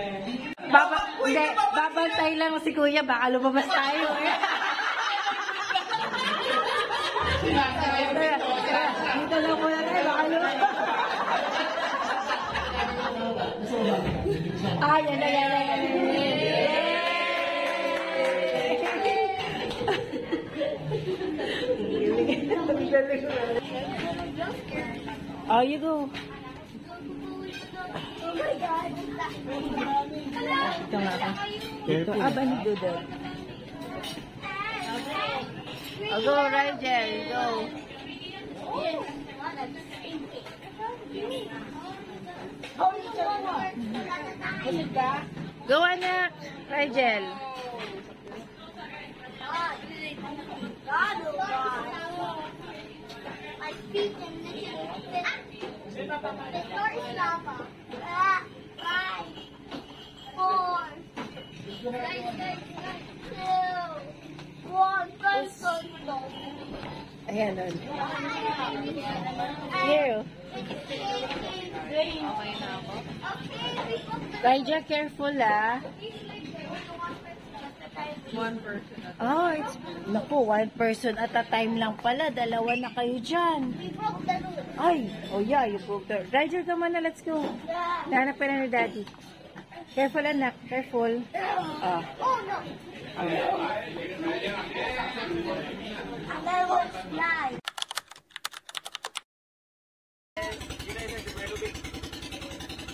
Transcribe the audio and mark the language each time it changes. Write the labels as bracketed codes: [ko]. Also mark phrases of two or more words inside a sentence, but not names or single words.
[tl] Hindi, babantay lang si Kuya, baka lumabas tayo. Dito lang po na tayo, baka lumabas. Yan na. [en] Oh, you go. Oh my God. [tl] Ito nga ka. Ito, bani doodle. [en] Oh, go, Rigel, go. Go, [tl] anak. Rigel. [en] God, oh God. I speak in the door is lava. 5, 4, guys, 2, 1. Guys, [tl] Ayan, doon. Here. Okay na ako. [en] Rigel, careful, ah. Oh, it's, naku, one person at a time [tl] lang pala. Dalawa na kayo dyan. [en] We broke the rule. Ay, oh yeah, you broke the... Rigel, come on na, let's go. [tl] Nahanap ka na ni Daddy. [en] Careful, anak. Careful. Ah. Oh no. I'm gonna go slide.